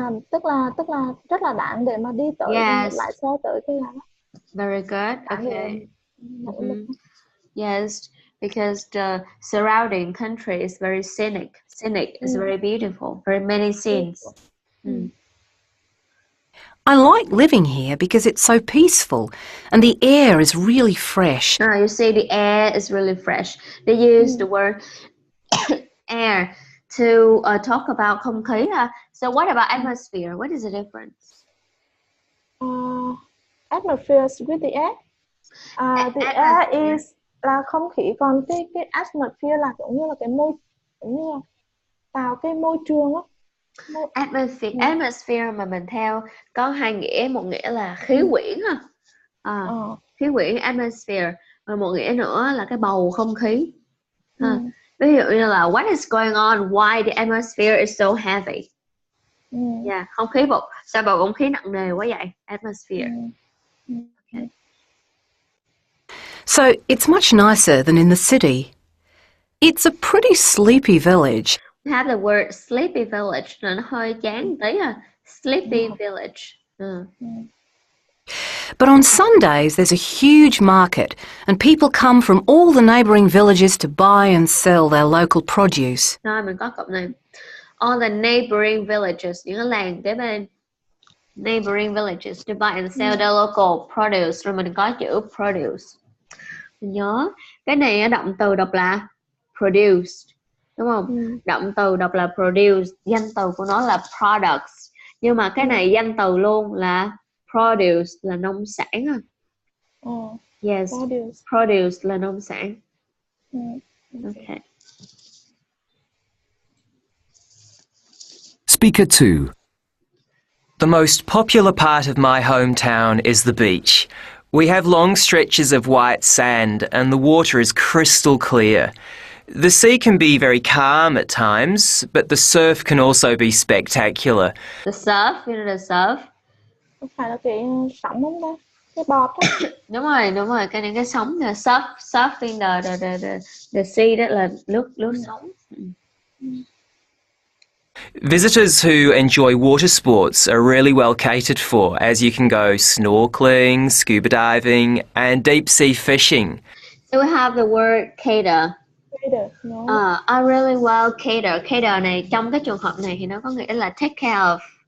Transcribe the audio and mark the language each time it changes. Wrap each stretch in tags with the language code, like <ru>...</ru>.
<vi>Tức là rất là đáng để mà đi tới lái xe tới cái là.</vi> <en>Very good. Okay. Yes, because the surrounding country is very scenic. Scenic is very beautiful. Very many scenes. I like living here because it's so peaceful and the air is really fresh. You see, the air is really fresh. They use the word air to talk about</en> <vi>không khí.</vi> <en>So what about atmosphere? What is the difference? Atmosphere is with the air. The air is</en> <vi>là không khí, còn cái atmosphere là cũng như là cái môi, cũng như là tạo cái môi trường á. Atmosphere mà mình theo có hai nghĩa, một nghĩa là khí quyển khí quyển atmosphere, và một nghĩa nữa là cái bầu không khí. Ví dụ như là</vi> <en>what is going on, why the atmosphere is so heavy.</en> <vi>Yeah, không khí sao bầu không khí nặng nề quá vậy?</vi> <en>Atmosphere. Okay. So it's much nicer than in the city. It's a pretty sleepy village. We have the word sleepy village.</en> <vi>Nó hơi chán tí</vi> <en>Sleepy village. But on Sundays there's a huge market and people come from all the neighbouring villages to buy and sell their local produce.</en> <vi>Rồi mình có cụm này.</vi> <en>All the neighboring villages,</en> <vi>những cái làng kế bên.</vi> <en>Neighboring villages to buy and sell their local produce.</en> <vi>Rồi mình có chữ produce. Mình nhớ cái này động từ đọc là produced, đúng không? Động từ đọc là produce, danh từ của nó là products, nhưng mà cái này danh từ luôn là produce, là nông sản. Yes, produce là nông sản. Okay.</vi> <en>Speaker 2. The most popular part of my hometown is the beach. We have long stretches of white sand and the water is crystal clear. The sea can be very calm at times, but the surf can also be spectacular. The surf, you know the surf.</en> <vi>Không phải là cái sóng không ta? Cái bọt á. Đúng rồi, cái này cái sóng là</vi> <en>surfing the sea,</en> <vi>đó là lướt sóng.</vi> <en>Visitors who enjoy water sports are really well catered for, as you can go snorkeling, scuba diving and deep sea fishing. So we have the word cater. Cater, no. I really well cater.</en> <vi>Cater này trong cái trường hợp này thì nó có nghĩa là</vi> <en>take care of.</en>